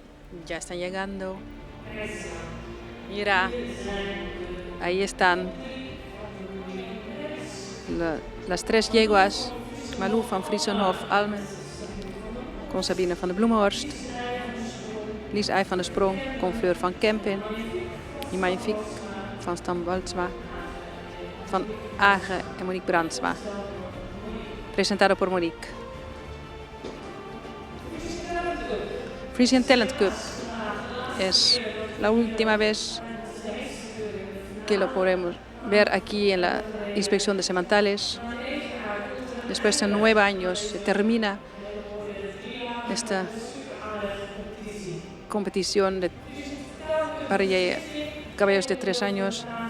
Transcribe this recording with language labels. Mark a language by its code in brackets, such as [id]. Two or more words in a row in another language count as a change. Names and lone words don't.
[es] Ya están llegando. Mira, ahí están las 3 yeguas. Malou van Friesenhof, Almen, con Sabine van de Bloemenhorst. Lies Ei van der Sprong, con Fleur van Kempen. Y Magnifique van Stan Baltsma, van Agen en Monique Brandsma. Presentado por Monique. Frisian Talent Cup es la última vez que lo podemos ver aquí en la inspección de sementales. Después de 9 años se termina esta competición para caballos de 3 años.